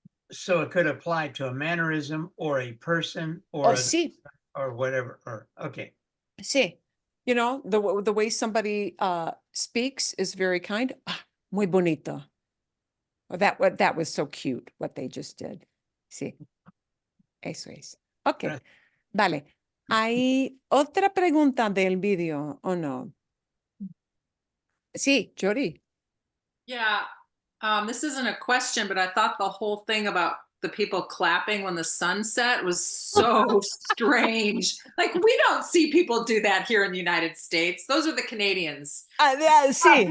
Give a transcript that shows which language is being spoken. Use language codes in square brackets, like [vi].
[en] So it could apply to a mannerism or a person Oh, or [es] sí, [en] or whatever. Or okay. [es] sí. [en] The way somebody speaks is very kind. [es] Muy bonito. [en] Or that was so cute what they just did. [es] Sí. Eso es. Okay. Vale. ¿Hay otra pregunta del video o no? Sí, Jody. [en] Yeah, this isn't a question, but I thought the whole thing about the people clapping when the sun set was so strange. Like, we don't see people do that here in the United States. Those are the Canadians. Yeah, sí.